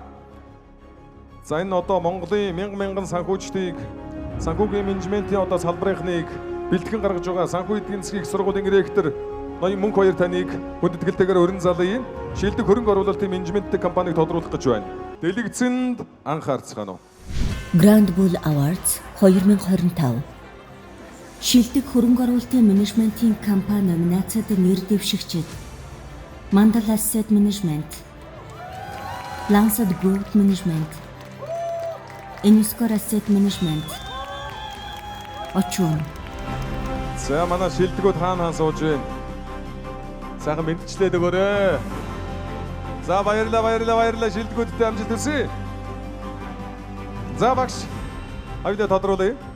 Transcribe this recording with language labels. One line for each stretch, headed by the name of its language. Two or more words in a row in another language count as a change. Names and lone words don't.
Mongolian: За энэ одоо Монголын мянган санхүүчдийг санхүүгийн менежментийн одоо салбарынхныг бэлтгэн гаргаж байгаа санхүү эдийн засгийн их сургуулийн ректор ноён Мөнх Баяр таныг хүндэтгэлтэйгээр урин залъя. Шилдэг хөрөнгө оруулалтын менежменттэй компанийг тодруулах гэж байна. Дэлгэцэнд анхаарцгаана уу. Grand Bull Awards 2025 шилдэг хөрөнгө оруулалтын менежментийн компани номинацид нэр дэвшигчид Mandal Asset Management, Lansad Growth Management, Eniscor Asset Management, Очун. За манай шилдэгүүд хаана сууж байна? Сайхан мэдчлээд өгөөрэй. За баярлалаа шилдэгүүдтэй амжилт хүсье. За багш авидаа тодруулъя.